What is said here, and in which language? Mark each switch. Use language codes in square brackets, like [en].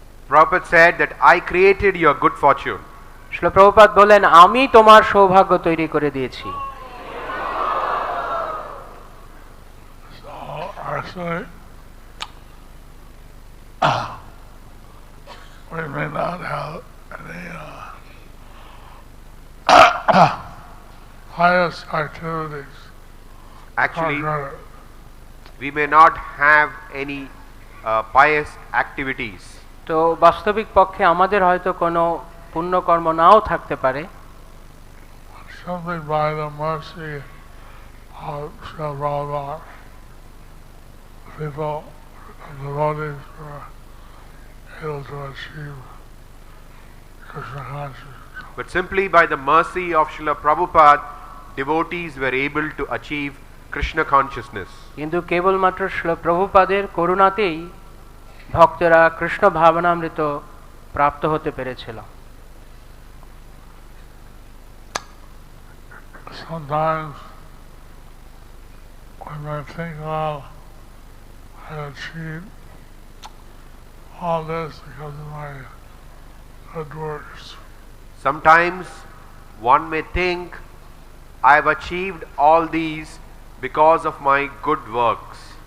[en] Prabhupada said that I created your good fortune. [bn] Srila Prabhupada বলেন, আমি তোমার সৌভাগ্য তৈরি করে দিয়েছি। [en] So actually, we may not have any pious activities. Actually, we may not have any pious activities. [bn] তো বাস্তবিক পক্ষে আমাদের হয়তো কোনো পুণ্যকর্ম নাও থাকতে পারে। [en] Simply by the mercy of Srila Prabhupada, people, devotees were able to achieve Krishna consciousness. But simply by the mercy of Srila Prabhupada, devotees were able to achieve Krishna consciousness. [bn] কিন্তু কেবলমাত্র শ্রীল প্রভুপাদের করুণাতেই ভক্তরা কৃষ্ণ ভাবনামৃত প্রাপ্ত হতে পেরেছিল। [en] Sometimes we may think, well, I achieved all this because of my good works. Sometimes one may think I have achieved all these because of my good works.